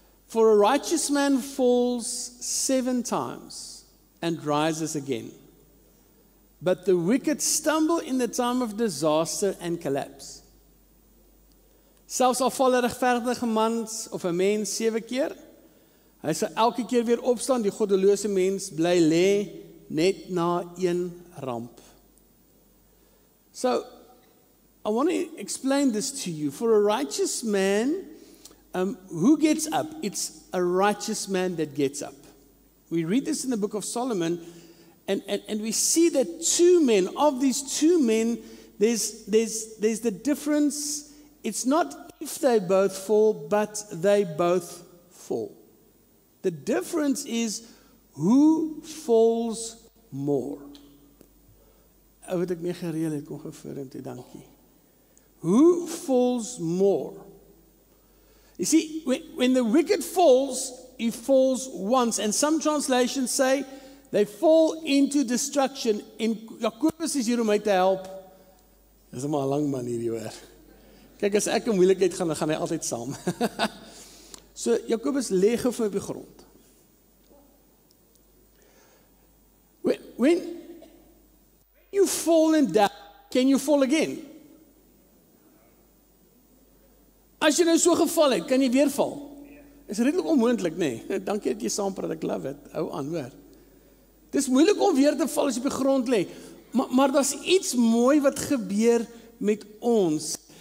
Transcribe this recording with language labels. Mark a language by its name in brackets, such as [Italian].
[English] For a righteous man falls 7 times and rises again. But the wicked stumble in the time of disaster and collapse. [Afrikaans] Selfs al val 'n regverdige man of 'n mens 7 keer, hy sal elke keer weer opstaan, die goddelose mens bly lê net na een ramp. [English] So, I want to explain this to you. For a righteous man, who gets up? It's a righteous man that gets up. We read this in the book of Solomon, and we see that of these two men, there's the difference. It's not if they both fall, but they both fall. The difference is who falls more. [Afrikaans] Wat ek mee gereël het, kom gevoorend, dankie. [English] Who falls more? You see, when the wicked falls, he falls once. And some translations say they fall into destruction. [Afrikaans] En Jakobus is hier om my te help. Dis maar 'n lang man hierdie hoor. Kyk, as ek 'n moeilikheid gaan, dan gaan hy altyd saam. So, Jakobus lê gou vir op die grond. [English] When you fall in doubt, can you fall again? [Afrikaans] As jy nou so geval het, kan jy weer val? Is redelik onmoontlik, nê? Dankie dat jy saam praat, ek [English] love it. [Afrikaans] Hou aan, hoor. Dis moeilik om weer te val as jy op die grond lê. Maar daar's iets mooi wat gebeur met ons.